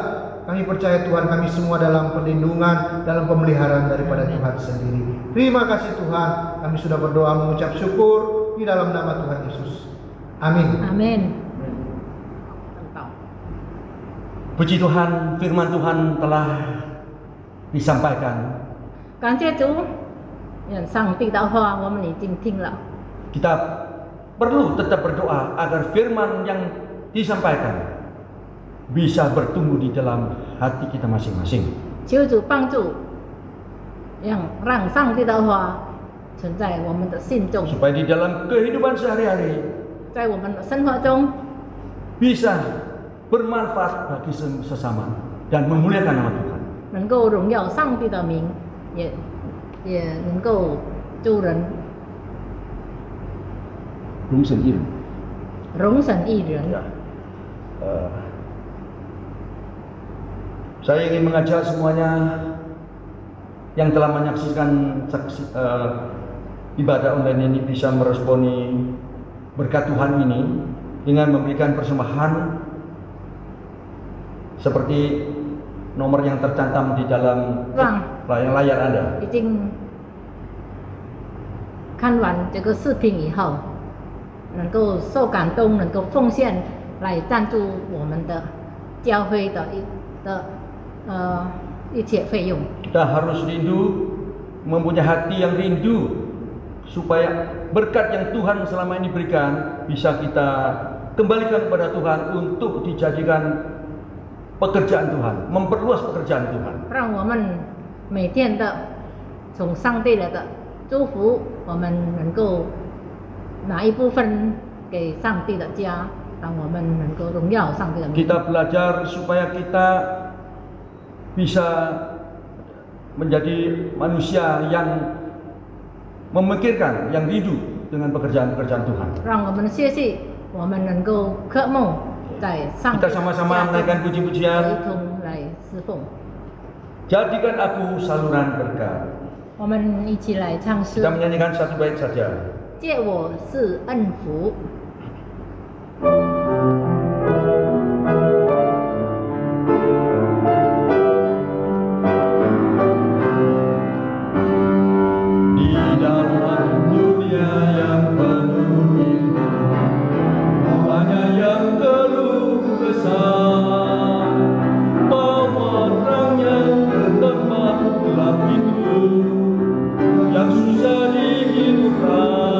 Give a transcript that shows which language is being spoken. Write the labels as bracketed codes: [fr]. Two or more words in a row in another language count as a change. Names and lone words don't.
[id] Kami percaya Tuhan kami semua dalam perlindungan, dalam pemeliharaan daripada Tuhan sendiri. Terima kasih Tuhan. Kami sudah berdoa mengucap syukur di dalam nama Tuhan Yesus. Amin. Amin. Puji Tuhan, firman Tuhan telah disampaikan. [zh] 感谢主，愿上帝的话我们已经听了。 [id] Kita perlu tetap berdoa agar firman yang disampaikan bisa bertumbuh di dalam hati kita masing-masing. [zh] 求主帮助，让上帝的话存在我们的心中， [id] Supaya di dalam kehidupan sehari-hari [zh] 在我们的生活中 [id] bisa bermanfaat bagi sesama dan memuliakan nama Tuhan. [zh] 能够荣耀上帝的名，也能够助人 [id] Belum sendiri. [zh] 荣神益人。 [id] Ya. Saya ingin mengajak semuanya yang telah menyaksikan ibadah online ini bisa meresponi berkat Tuhan ini dengan memberikan persembahan seperti nomor yang tercantum di dalam layar Anda. [zh] 已经看完这个视频以后，能够受感动，能够奉献来赞助我们的教会的一切费用。 [id] Kita harus rindu, mempunyai hati yang rindu supaya berkat yang Tuhan selama ini berikan bisa kita kembalikan kepada Tuhan untuk dijadikan pekerjaan Tuhan, memperluas pekerjaan Tuhan. [zh] 让我们每天的从上帝来的祝福，我们能够拿一部分给上帝的家，让我们能够荣耀上帝的名。 [id] Kita belajar supaya kita bisa menjadi manusia yang memikirkan, yang rindu dengan pekerjaan-pekerjaan Tuhan. [zh] 让我们学习，我们能够渴慕在上帝 [id] Kita [zh] 的 [id] sama-sama [zh] 家 [id] menaikkan [zh] 中 [id] puji-pujian. [zh] 一同来侍奉。 [id] Jadikan aku saluran berkat. [zh] 我们一起来唱诗 [id] Kita， menyanyikan satu bait saja. [zh] 借我是恩福。 [id] Di dalam dunia yang penuh rindu, hanya yang keluh kesah, bawa terangnya ke tempat gelap itu yang susah dihidupkan.